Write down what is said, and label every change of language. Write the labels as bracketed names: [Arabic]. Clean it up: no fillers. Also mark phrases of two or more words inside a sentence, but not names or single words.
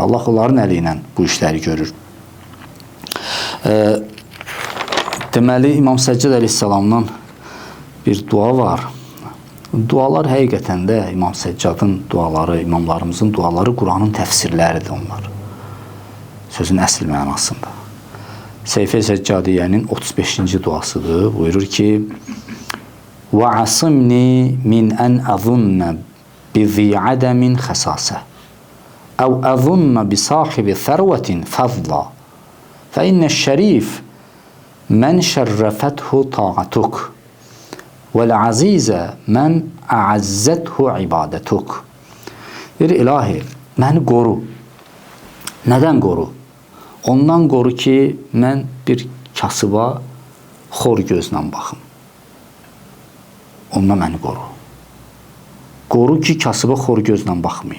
[Azerbaijani] Allah onların əli ilə bu işləri görür. Deməli, İmam Səccad əleyhissalamdan bir dua var. Dualar həqiqətən də İmam Səccadın duaları, imamlarımızın duaları Quranın təfsirləridir onlar. Sözün əsl mənasında. Seyf-i Səccadiyyənin 35-ci duasıdır. Buyurur ki, [Arabic] وَعَصِمْنِي مِنْ أَنْ أَظُنَّ بِذِي عَدَمٍ خَسَاسَةٍ أَوْ أَظُنَّ بِصَاحِبِ ثَرْوَةٍ فَضْلًا فَإِنَّ الشَّرِيفَ مَنْ شَرَّفَتْهُ طَاعَتُكَ وَالْعَزِيزَ مَنْ أَعَزَّتْهُ عِبَادَتُكَ. [Azerbaijani] İlahi, məni qoru. Nədən qoru? Ondan qoru ki, mən bir kasıba xor gözlə baxım. Ondan məni qoru. Qoru ki, kasıba xor gözlə baxmayayım.